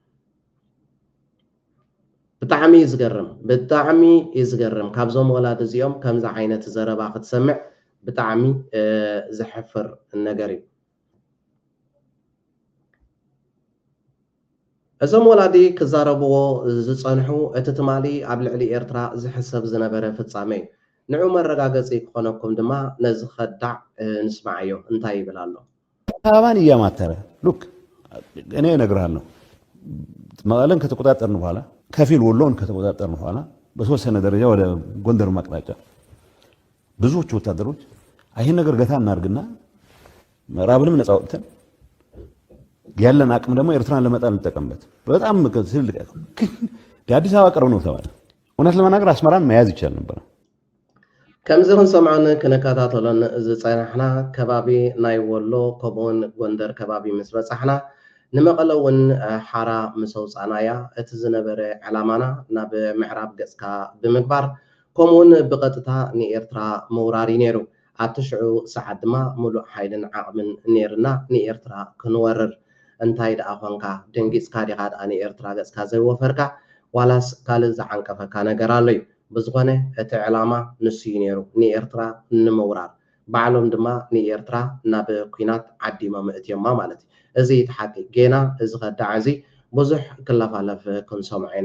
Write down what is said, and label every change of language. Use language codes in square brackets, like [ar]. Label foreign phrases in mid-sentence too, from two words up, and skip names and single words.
[ti] ብጣዕሚ ዝገርም ካብዞም ወላድ እዚኦም ከምዚ ዓይነት ዘረባ ክትሰምዕ ብጣዕሚ ዝሕፍር ነገር እዩ እዞም ወላዲ ክዛረብዎ ዝፀንሑ እቲ ትማሊ ኣብ ልዕሊ ኤርትራ ዝሕሰብ ዝነበረ ፍጻመ እዩ ንዑ መረጋገፂ ክኾነኩም ድማ ነዚ ኸዳዕ ንስማዓዮ እንታይ ይብል ኣሎ [am] ታባን እያማተረ ሉክ እኔ እነግርሃለሁ መቀለን ከተቆጣጠርን በኋላ ከፊል ወሎን ከተቆጣጠርን በኋላ በተወሰነ ደረጃ ወደ ጎንደር ማቅጣጫ ብዙዎቹ ወታደሮች ይህን ነገር ገታ እናርግና ምዕራብንም ነፃ ወጥተን ያለን አቅም ደግሞ ኤርትራን ለመጣል እንጠቀምበት በጣም ትልቅ አዲስ አበባ ቀርብ ነው ተባለ እውነት ለመናገር አስመራን መያዝ ይቻል ነበር [ti] ከምዚ ክንሰምዖን ክነከታተሎን ዝፀናሕና ከባቢ ናይ ወሎ ከምኡውን ጎንደር ከባቢ ምስ በፃሕና ንመቐለ እውን ሓራ ምስ ኣውፃናያ እቲ ዝነበረ ዕላማና ናብ ምዕራብ ገፅካ ብምግባር ከምኡውን ብቐጥታ ንኤርትራ ምውራር እዩ ነይሩ ኣብቲ ሽዑ ሰዓት ድማ ሙሉእ ሓይልን ዓቕምን ነርና ንኤርትራ ክንወርር እንታይ ደኣ ኮንካ ደንጊፅካ ዲኻ ደኣ ንኤርትራ ገፅካ ዘይወፈርካ ዋላስ ካልእ ዝዓንቀፈካ ነገር ኣሎ እዩ ብዝኾነ እቲ ዕላማ ንሱ እዩ ነይሩ ንኤርትራ ንምውራር ባዕሎም ድማ ንኤርትራ ናብ ኩናት ዓዲሞም እትዮማ ማለት እዩ እዚ ተሓቂ ጌና እዚ ኸዳዕ እዚ ብዙሕ ክለፋለፍ ክንሰምዖ ኢና